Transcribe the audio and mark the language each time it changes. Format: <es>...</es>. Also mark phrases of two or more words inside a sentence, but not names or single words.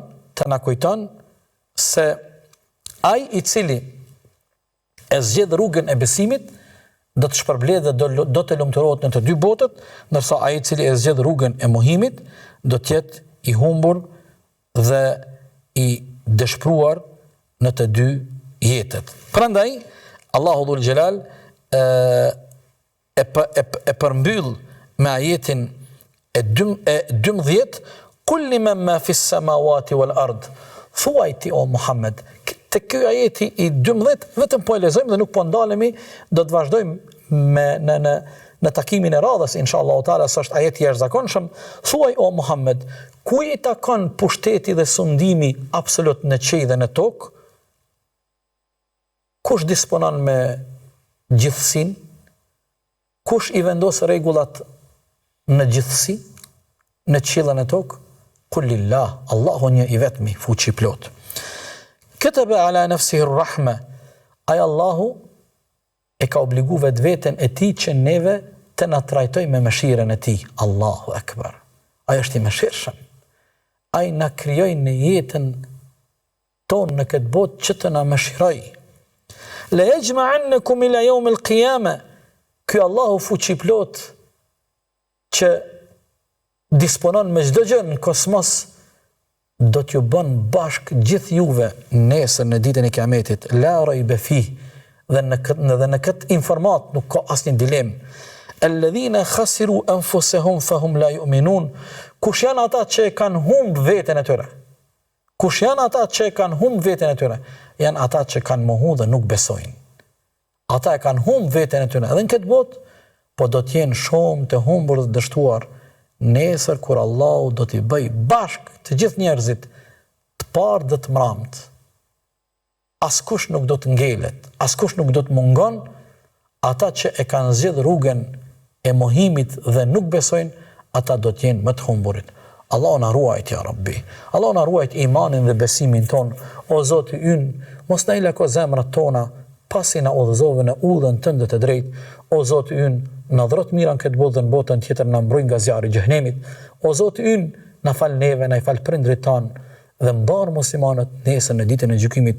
<sq>të na kujton se ai i cili e zgjedh rrugën e besimit do të shpërblet dhe do të lumturohet në të dy botët, ndërsa ai i cili e zgjedh rrugën e mohimit do të jetë i humbur dhe i dëshpëruar në të dy jetët. Prandaj Allahu Dhul Xhelal e përmbyll me ajetin e 12</sq> <ar>قل لمن ما في السماوات والأرض.</ar> <sq>Thuaj ti o Muhammed, te ky ajeti i 12 vetëm po e lexojmë dhe nuk po ndalemi, do të vazhdojmë në takimin e radhës</sq> <ar>إن شاء الله تعالى,</ar> <sq>sa është ajeti i jashtëzakonshëm. Thuaj o Muhammed, ku i takon pushteti dhe sundimi absolut në qiell dhe në tokë? Kush disponon me gjithësinë? Kush i vendos rregullat në gjithësi, në qiellin e tokë? Kullillah, Allahu një i vetmi, fuqi plot.</sq> <ar>كتب على نفسه الرحمة,</ar> <sq>ai Allahu e ka obligu vetveten e tij që neve të na trajtoj me mëshirën e tij.</sq> <ar>الله أكبر.</ar> <sq>Ai është i mëshirshëm. Ai na krijoi në jetën tonë në këtë botë që të na mëshiroj.</sq> <ar>ليجمعنكم إلى يوم القيامة.</ar> <sq>Ky Allahu fuqi plot që disponon me çdo gjë në kosmos do t'ju bën bashk gjithë juve nesër në ditën e Kiametit.</sq> <ar>لا ريب فيه.</ar> <sq>Dhe në këtë informat nuk ka asnjë dilemë.</sq> <ar>الذين خسروا أنفسهم فهم لا يؤمنون.</ar> <sq>Kush janë ata që kanë humb veten e tyre? Kush janë ata që kanë humb veten e tyre? Janë ata që kanë mohu dhe nuk besojnë. Ata e kanë humb veten e tyre edhe në këtë botë, po do të jenë shumë të humbur dhe dështuar nesër kur Allahu do t'i bëj bashk të gjithë njerëzit të parë dhe të mramët. Askush nuk do të ngelet, askush nuk do të mungon, ata që e kanë zgjedhur rrugën e mohimit dhe nuk besojnë, ata do të jenë më të humburit. Allah na ruajt</sq> <ar>يا رب.</ar> <sq>Allah na ruajt imanin dhe besimin ton. O Zoti ynë, mos na i lako zemrat tona pasi na udhëzove në udhën tënde të drejtë. O Zoti ynë, na dhurot mirën këtë botë dhe në botën tjetër na mbroj nga zjarri i xhenemit. O Zoti ynë, na fal neve, na i fal prindrit tan dhe mbar muslimanët nesër në ditën e gjykimit.</sq>